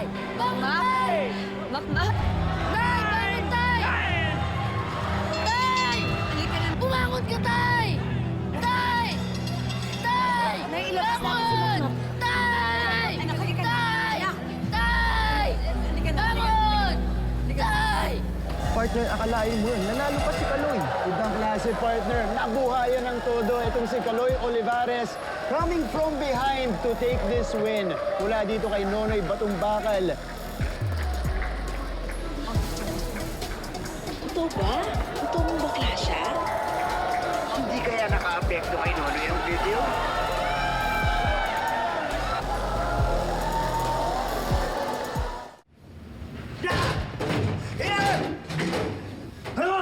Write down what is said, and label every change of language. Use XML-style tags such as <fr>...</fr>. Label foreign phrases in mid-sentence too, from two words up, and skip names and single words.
<tl>Bangon, Tay! Makmak! Tay! Bangon, Tay! Tay! Bumangon ka, Tay! Tay! Tay! Naiilabas na ako si Bangon! Makmak. Tay! Anak, halika na. Tay! Anak. Tay! Halika na. Bangon! Tay! Partner, akalain mo yun. Nanalo pa si Kaloy. Ibang klase, partner. Nabuhayan ng todo itong si Kaloy Olivares.</tl> <en>Coming from behind to take this win.</en> <tl>Mula dito kay Nonoy Batumbakal. Totoo ba? Totoo mong bakla siya? Hindi kaya naka-apekto kay Nonoy ang video? Ano?</tl>